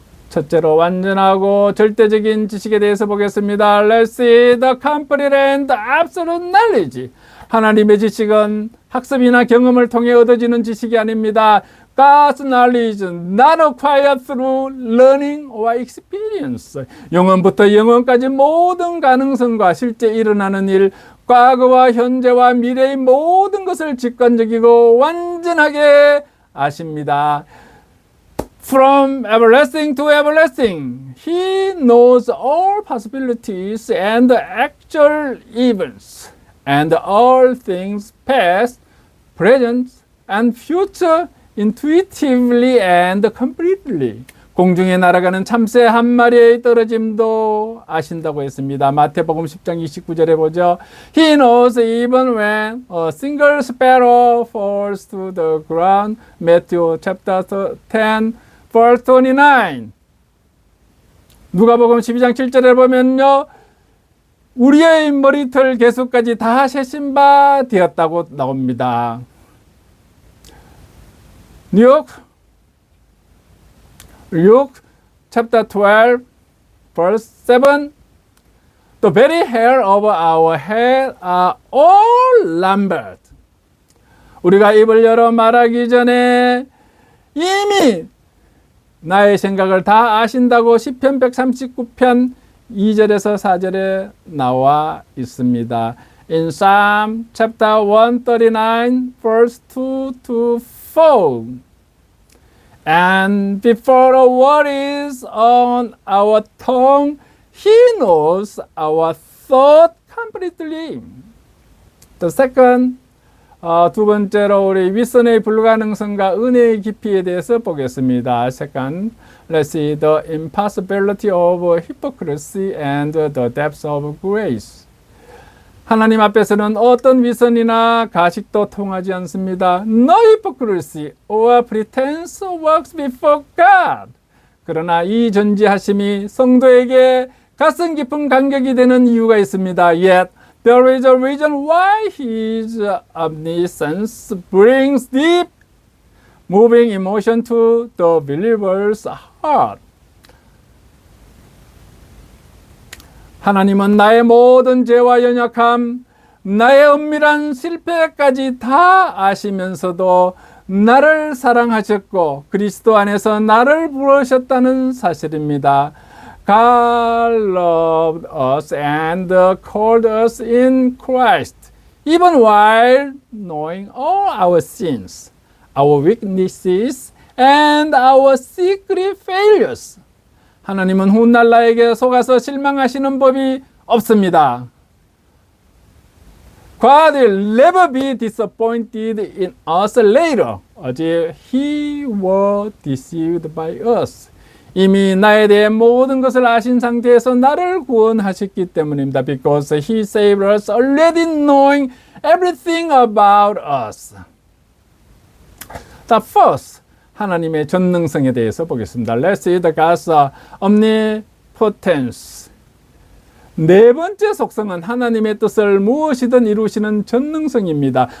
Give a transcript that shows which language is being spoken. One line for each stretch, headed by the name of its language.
Korean: 첫째로, 완전하고 절대적인 지식에 대해서 보겠습니다.
English: Let's see the complete and absolute knowledge.
Korean: 하나님의 지식은 학습이나 경험을 통해 얻어지는 지식이 아닙니다.
English: God's knowledge not acquired through learning or experience.
Korean: 영원부터 영원까지 모든 가능성과 실제 일어나는 일, 과거와 현재와 미래의 모든 것을 직관적이고 완전하게 아십니다.
English: From everlasting to everlasting, He knows all possibilities and actual events, and all things past, present, and future intuitively and completely.
Korean: 공중에 날아가는 참새 한 마리의 떨어짐도 아신다고 했습니다. 마태복음 10장 29절에 보죠.
English: He knows even when a single sparrow falls to the ground. Matthew chapter 10 verse 29.
Korean: 누가복음 12장 7절에 보면요, 우리의 머리털 개수까지 다 세신 바 되었다고 나옵니다.
English: Luke chapter 12 verse 7. The very hair of our head are all numbered.
Korean: 우리가 입을 열어 말하기 전에 이미 나의 생각을 다 아신다고 시편 139편 2절에서 4절에 나와 있습니다.
English: In Psalm chapter 139 verse 2 to 4. And before a word is on our tongue, He knows our thought completely. The second,
Korean: 두 번째로 우리 윗선의 불가능성과 은혜의 깊이에 대해서 보겠습니다.
English: Second, let's see the impossibility of hypocrisy and the depth of grace.
Korean: 하나님 앞에서는 어떤 위선이나 가식도 통하지 않습니다.
English: No hypocrisy or pretense works before God.
Korean: 그러나 이 존재하심이 성도에게 가슴 깊은 감격이 되는 이유가 있습니다.
English: Yet there is a reason why His omniscience brings deep, moving emotion to the believer's heart.
Korean: 하나님은 나의 모든 죄와 연약함, 나의 은밀한 실패까지 다 아시면서도 나를 사랑하셨고 그리스도 안에서 나를 부르셨다는 사실입니다.
English: God loved us and called us in Christ, even while knowing all our sins, our weaknesses, and our secret failures.
Korean: 하나님은 훗날 나에게 속아서 실망하시는 법이 없습니다.
English: God will never be disappointed in us later, as He was deceived by us.
Korean: 이미 나에 대해 모든 것을 아신 상태에서 나를 구원하셨기 때문입니다.
English: Because He saved us already knowing everything about us. The first,
Korean: 하나님의 전능성에 대해서 보겠습니다.
English: Let's see the God's omnipotence.
Korean: 네 번째 속성은 하나님의 뜻을 무엇이든 이루시는 전능성입니다.